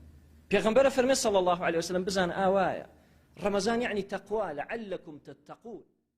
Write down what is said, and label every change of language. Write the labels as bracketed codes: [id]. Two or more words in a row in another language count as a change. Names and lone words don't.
[ckb] پێغەمبەر فەرمێ [ar] صلى الله عليه وسلم [ckb] بزان ئاوایە ڕەمەزان یعنی تەقوا [ar] لعلكم تتقون.